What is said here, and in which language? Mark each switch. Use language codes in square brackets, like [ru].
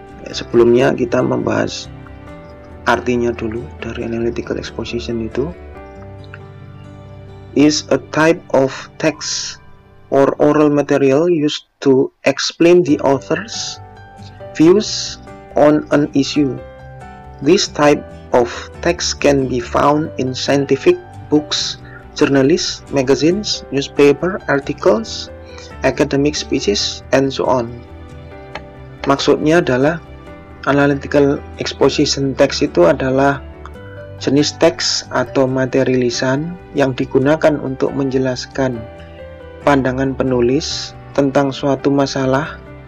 [id] Sebelumnya kita membahas artinya dulu dari analytical exposition itu. [en] Is a type of text or oral material used to explain the author's views on an issue. This type of text can be found in scientific books, journals, magazines, newspaper articles, academic speeches, and so on. [id] Maksudnya adalah analytical exposition text itu adalah jenis teks atau materi lisan yang digunakan untuk menjelaskan pandangan penulis tentang suatu masalah.